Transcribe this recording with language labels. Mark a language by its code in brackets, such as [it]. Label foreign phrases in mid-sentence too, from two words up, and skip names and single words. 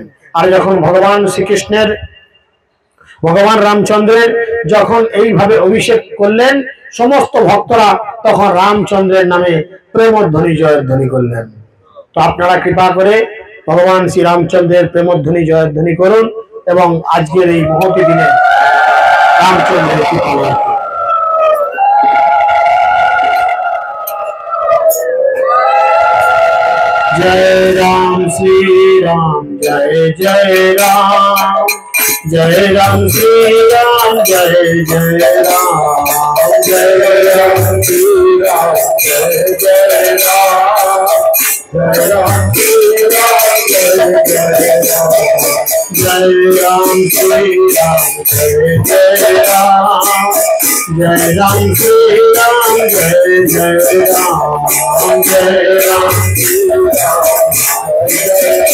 [bn] আর যখন ভগবান রামচন্দ্রের যখন এইভাবে অভিষেক করলেন সমস্ত ভক্তরা তখন রামচন্দ্রের নামে প্রেমধ্বনি জয়ধ্বনি করলেন। তো আপনারা কৃপা করে ভগবান শ্রী রামচন্দ্রের প্রেমধ্বনি জয়ধ্বনি করুন এবং আজকের এই মহতি দিনে রামচন্দ্রের কৃপা লাভ করুন। [hi] जय राम श्री राम जय जय राम, जय राम श्री राम जय जय राम, जय राम श्री राम जय जय राम, जय राम श्री राम जय जय राम, जय राम श्री राम जय जय राम, जय राम श्री राम जय जय राम, जय राम श्री राम जय